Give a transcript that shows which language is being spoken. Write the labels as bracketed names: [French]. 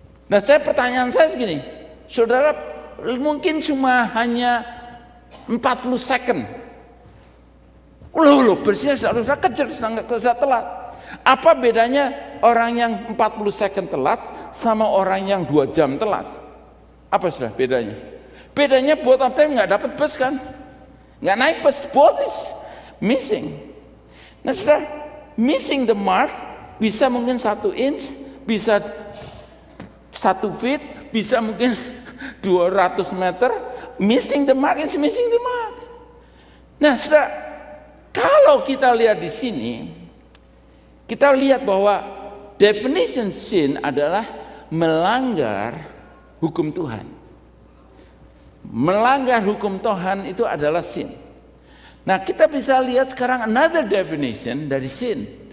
[Indonesian] Nah pertanyaan saya segini, saudara mungkin cuma hanya 40 second. Busnya sudah kejar, sudah telat. Apa bedanya orang yang 40 second telat sama orang yang 2 jam telat? Apa sudah bedanya? Bedanya [English] both of them [Indonesian] nggak dapat bus kan? Nggak naik bus, [English] both is missing. [Indonesian] Nah sudah [English] missing the mark, [Indonesian] bisa mungkin 1 inch, bisa 1 feet, bisa mungkin 200 meter. [English] Missing the mark is missing the mark. [Indonesian] Nah sudah, kalau kita lihat di sini, kita lihat bahwa definition sin adalah melanggar hukum Tuhan. Melanggar hukum Tuhan itu adalah sin. Nah kita bisa lihat sekarang [English] another definition [Indonesian] dari sin.